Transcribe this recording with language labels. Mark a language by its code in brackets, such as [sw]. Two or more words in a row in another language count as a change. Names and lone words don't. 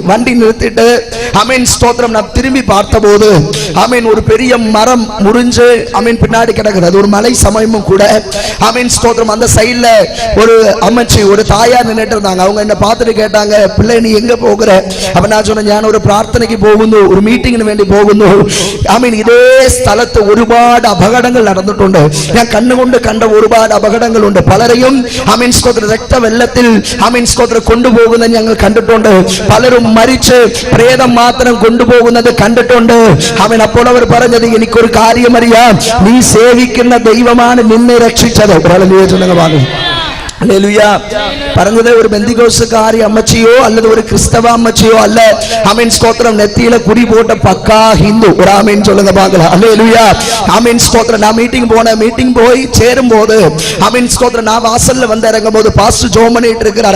[ta] வண்டி நிறுத்திட்டு ஆமென் ஸ்தோத்திரம் நான் திரும்பி பார்த்தபோது ஆமென் ஒரு பெரிய மரம் முறிஞ்சு ஆமென் பின்னாடி கிடக்கிறது. ஒரு மலை சமயமும் கூட. ஆமென் ஸ்தோத்திரம். அந்த சைடுல ஒரு அம்மச்சி, ஒரு தாயார் நின்னுட்டு இருந்தாங்க. அவங்க என்ன பார்த்துட்டு கேட்டாங்க, பிள்ளை நீ எங்க போகிற? அப்ப நான் சொன்னேன், [ml] ഞാൻ ഒരു പ്രാർത്ഥനയ്ക്ക് പോകുന്നു, ഒരു മീറ്റിംഗിന് വേണ്ടി പോകുന്നു. ആമീൻ. ഇതേ സ്ഥലത്ത് ഒരുപാട് അപകടങ്ങൾ നടന്നിട്ടുണ്ട്. ഞാൻ കണ്ണുകൊണ്ട് കണ്ട ഒരുപാട് അപകടങ്ങളുണ്ട്. പലരെയും ആമീൻ സ്തോത്രം രക്തവെള്ളത്തിൽ ആമീൻ സ്തോത്രം കൊണ്ടുപോകുന്നത് ഞങ്ങൾ കണ്ടിട്ടുണ്ട്. പലരും മരിച്ച് പ്രേതം മാത്രം കൊണ്ടുപോകുന്നത് കണ്ടിട്ടുണ്ട്. ആമീൻ. അപ്പോൾ അവർ പറഞ്ഞത്, എനിക്കൊരു കാര്യം അറിയാം, നീ സേവിക്കുന്ന ദൈവമാണ് നിന്നെ രക്ഷിച്ചത്. [ta] சொல்லுங்க வாங்க. அல்லேலூயா. பாருங்க, ஒரு பெந்திகோஸ்துக்காரி அம்மச்சியோ அல்லது ஒரு கிறிஸ்தவ அம்மச்சியோ அல்ல. ஆமென் ஸ்தோத்திரம். நெத்தியில குடி போட்ட பக்கா ஹிந்து. ஒரு ஆமென் சொல்லுங்க பாக்கலாம். அல்லேலூயா. ஆமென் ஸ்தோத்திரம். நான் மீட்டிங் போய் சேரும்போது ஆமென் ஸ்தோத்திரம், நான் வாசல்ல வந்து இறங்கும்போது பாஸ்டர் ஜோம் பண்ணிட்டு இருக்கிறார்.